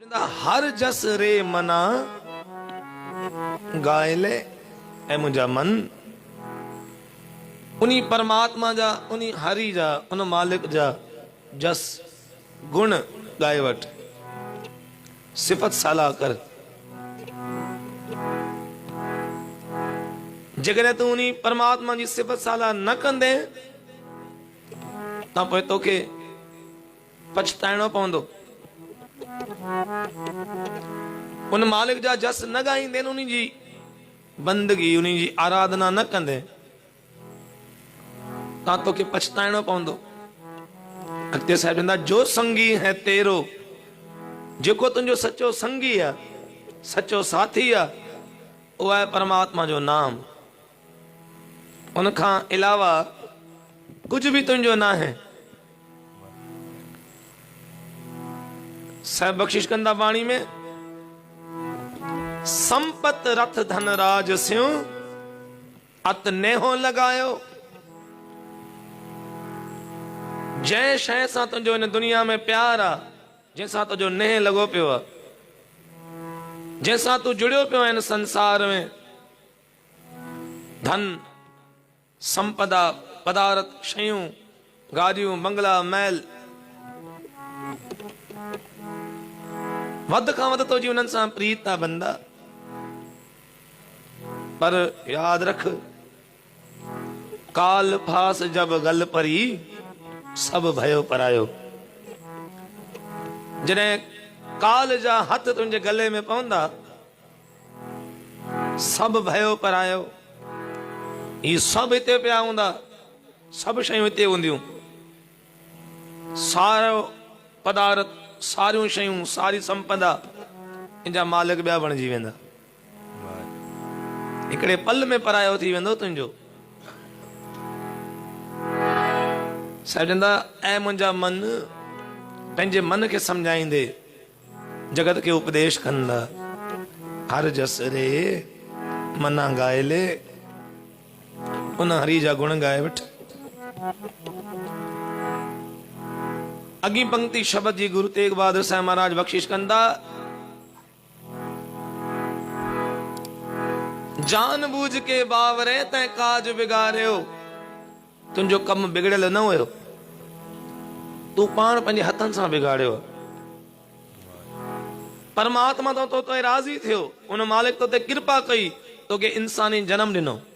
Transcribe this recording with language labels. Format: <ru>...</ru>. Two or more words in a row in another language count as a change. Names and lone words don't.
<bra>हर जस रे मना गाए ले</bra> <sd>ऐ मुंहिंजा मन उन्हीं परमात्मा जा उन्हीं हरि जा उन मालिक जा जस गुण गाए वठ सिफत साला कर। जेकॾहिं तूं उन्हीं परमात्मा जी सिफत साला न कंदे तां पोइ तोखे पछताइणो पवंदो। उन मालिक जा जस न ॻाईंदे उन्हीं जी बंदगी उन्हीं जी आराधना न कंदे तां तोखे पछताइणो पवंदो। अॻिते साहिब चवंदा</sd> <bra>जो संगी है तेरो,</bra> <sd>जेको तुंहिंजो सचो संगी आहे सचो साथी आहे उहो आहे परमात्मा जो नाम। उन खां अलावा कुझु बि तुंहिंजो न आहे। साहिब बख़्शिश कंदा वाणी में</sd> <bra>संपत रथ धन राज स्यो अत नेहो लगायो।</bra> <sd>जंहिं शइ सां तुंहिंजो हिन दुनिया में प्यार आहे, जंहिंसां तुंहिंजो नेह लॻो पियो आहे, जंहिंसां तूं जुड़ियो पियो आहे हिन संसार में, धन संपदा पदार्थ शयूं गाड़ियूं बंगला महल वध खां वध तुंहिंजी उन्हनि सां प्रीत आहे बंदा। पर याद रख</sd> <bra>काल फास जब गल परी सब भयो परायो।</bra> <sd>जॾहिं काल जा हथ तुंहिंजे गले में पवंदा</sd> <bra>सब भयो परायो।</bra> <sd>ही सभु हिते पिया हूंदा, सभु शयूं हिते हूंदियूं, सारो पदार्थ सारियूं शयूं सारी संपदा इन जा मालिक ॿिया बणिजी वेंदा। हिकिड़े पल में परायो थी वेंदो तुंहिंजो। साहिब चवंदा ऐं मुंहिंजा मन पंहिंजे मन खे सम्झाईंदे जगत खे उपदेश कंदा</sd> <bra>हर जस रे मना गाए ले</bra> <sd>उन हरि जा गुण गाए वठ। अगी पंक्ति शब्द जी गुरु तेग बहादुर साहिब महाराज बख़्शिश कंदा</sd> <bra>जान बूझ के बावरे तैं काज बिगाड़ियो।</bra> <sd>तुंहिंजो कम बिगड़ियल न हुयो, तूं पाण पंहिंजे हथनि सां बिगाड़ियो। परमात्मा तो ते राज़ी थियो, उन मालिक तो ते कृपा कई, तोखे इंसानी जन्म ॾिनो।</sd>